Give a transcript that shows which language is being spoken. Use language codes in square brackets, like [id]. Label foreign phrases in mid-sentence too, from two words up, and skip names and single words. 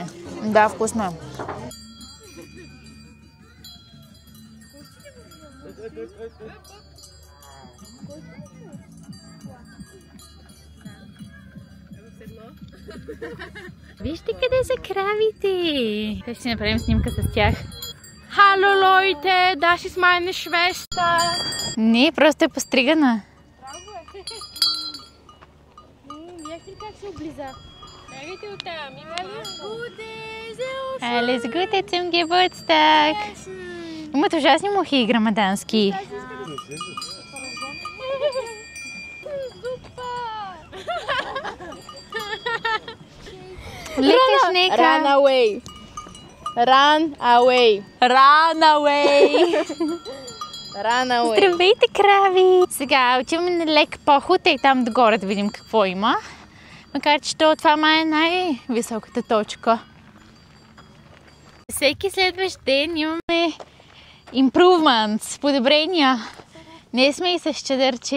[bg] Да, вкусно е. Вижте къде са кравите. Как ще направим снимка с тях? [de] Hallo Leute, das ist meine Schwester. [bg] Не, просто е постригана. Видяхте ли как се облиза? Бягайте оттам. [de] Alles Gute zum Geburtstag. [bg] Имат ужасни мухи грамадански. Лека снека. [en] Run away. Run away. Run away. Run away. [bg] Здравейте, крави! Сега отиваме на лек поход и там догоре да видим какво има. Макар че това май е най-високата точка. Всеки следващ ден имаме improvements, подобрения. Не сме и с чадърче.